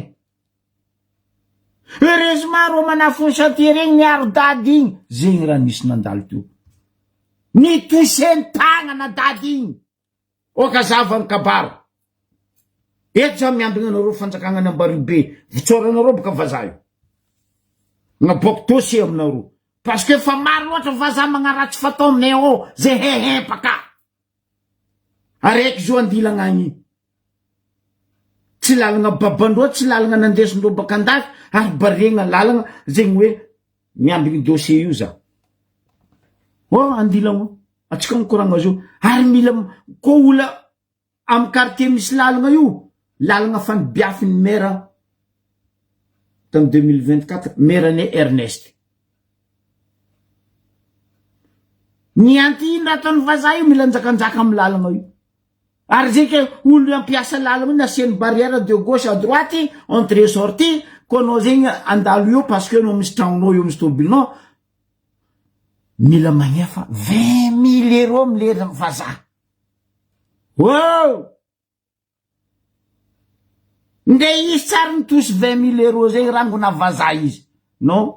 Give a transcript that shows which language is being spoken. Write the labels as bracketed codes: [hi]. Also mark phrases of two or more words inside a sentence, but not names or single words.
[mg] Heureusement ro manafony chantier regny miaro dady igny. Zegny raha nisy nandalo teo ny toseny tagnana dady igny oka zavany kabara. Eto za miambigna anareo fanjakagna ny Ambaribe vitsoranareo baka vazaha io naboaky dossier aminareo [fr] parce que [mg] fa maro loatra vazaha magnaratsy fatao aminay ao zay hehepaka araiky zo andilagna agny tsy lalagna babandreo tsy lalagna nandesindreo baka andafy ary baregna lalagna zegny hoe miambigny dossier io za andilagna atsika mikoragna azo ary mila ko ola am quartier misy lalagna io, lalagna fanibiafiny maire tam 2024 maire ne Ernest. Nianty ino ataony vazaha io mila njakanjaka amy lalagna io. Ary zay ke olo ampiasa lalagna io nasiany [fr] barrière de gauche à droite, entrée sortie, [mg] ko anao zegny andalo io [fr] parce que [mg] anao misy tragnonao io misy tobilinao. Mila magnefa 20 000 € amile vazaha. Wow! Nde izy tsara mitosy 20 000 € zegny rangona vazaha izy. [fr] Non?